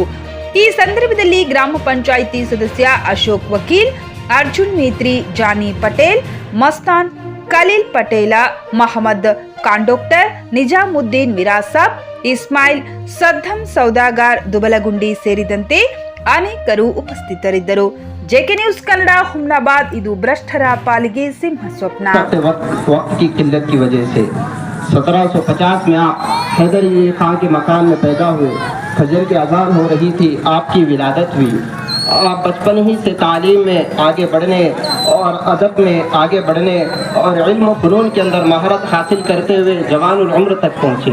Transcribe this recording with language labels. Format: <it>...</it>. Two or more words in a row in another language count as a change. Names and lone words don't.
<kn>ಈ ಸಂದರ್ಭದಲ್ಲಿ ಗ್ರಾಮ ಪಂಚಾಯಿತಿ ಸದಸ್ಯ ಅಶೋಕ್ ವಕೀಲ್, ಅರ್ಜುನ್ ಮೇತ್ರಿ, ಜಾನಿ ಪಟೇಲ್, ಮಸ್ತಾನ್, ಖಲೀಲ್ ಪಟೇಲ, ಮಹಮ್ಮದ್ ಕಾಂಡೋಕ್ಟರ್, ನಿಜಾಮುದ್ದೀನ್ ಮಿರಾಸಾಬ್, ಇಸ್ಮಾಯಿಲ್, ಸದ್ದಂ ಸೌದಾಗಾರ್, ದುಬಲಗುಂಡಿ ಸೇರಿದಂತೆ ಅನೇಕರು ಉಪಸ್ಥಿತರಿದ್ದರು. ಜೆಕೆ ನ್ಯೂಸ್ ಕನ್ನಡ, ಹುಮ್ನಾಬಾದ್. ಇದು ಭ್ರಷ್ಟರ ಪಾಲಿಗೆ ಸಿಂಹ ಸ್ವಪ್ನ.</kn> <ur>1750 میں آپ حیدر علی خان کے مکان میں پیدا ہوئے. فجر کی اذان ہو رہی تھی، آپ کی ولادت ہوئی. آپ بچپن ہی سے تعلیم میں آگے بڑھنے اور ادب میں آگے بڑھنے اور علم فنون کے اندر مہارت حاصل کرتے ہوئے جوان العمر تک پہنچے.</ur>